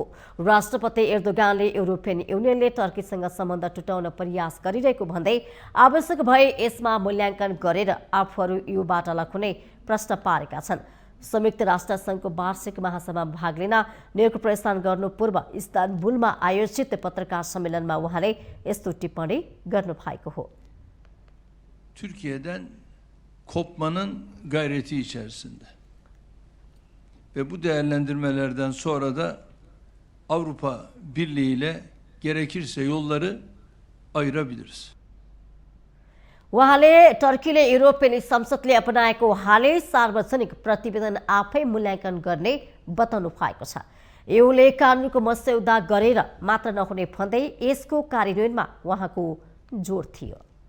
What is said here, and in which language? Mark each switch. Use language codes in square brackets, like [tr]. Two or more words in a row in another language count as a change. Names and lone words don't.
[ne] राष्ट्रपति एर्दोगानले युरोपियन युनियनले टर्कीसँग सम्बन्ध टुटाउन प्रयास गरिरहेको भन्दै आवश्यक भए यसमा मूल्याङ्कन गरेर आफूहरू ईयूबाट अलग हुने प्रश्न पारेका छन्। संयुक्त राष्ट्र संघको वार्षिक महासभामा भाग लिन न्युयोर्क प्रस्थान गर्नु पूर्व इस्तानबुलमा आयोजित पत्रकार सम्मेलनमा उहाँले यस्तो टिप्पणी गर्नु भएको हो। [tr] Türkiye'den kopmanın gayreti içerisinde ve bu değerlendirmelerden sonra da Avrupa Birliği ile gerekirse yolları ayırabiliriz. [ne] उहाँले टर्कीले युरोपियन संसदले अपनाएको हालै सार्वजनिक प्रतिवेदन आफै मूल्याङ्कन गर्ने बताउनु भएको छ। ईयूले कानुनको मस्यौदा गरेर मात्र नहुने भन्दै यसको कार्यान्वयनमा उहाँको जोड थियो।